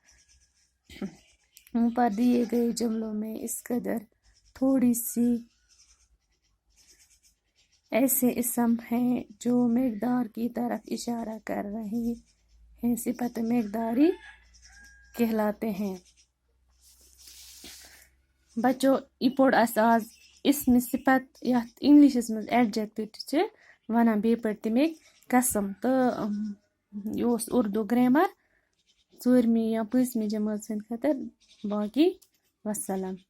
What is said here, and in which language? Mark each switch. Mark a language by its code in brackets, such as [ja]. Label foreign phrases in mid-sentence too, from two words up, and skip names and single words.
[ur] اوپر دیے گئے جملوں میں اس قدر، تھوڑی سی ایسے اسم ہیں جو مقدار کی طرف اشارہ کر رہے ہیں، صفت مقداری کہلاتے ہیں۔ [ks] بچو پوڑ آز اسم صفت یا انگلشس مز ایڈجیکٹو ونان بیٚیہِ پٲٹھۍ تَمِکۍ قسم تہٕ یہِ اردو گرامر 4مہِ یا 5مہِ جمٲژ ہٕنٛدۍ خٲطرٕ باقی وسلام۔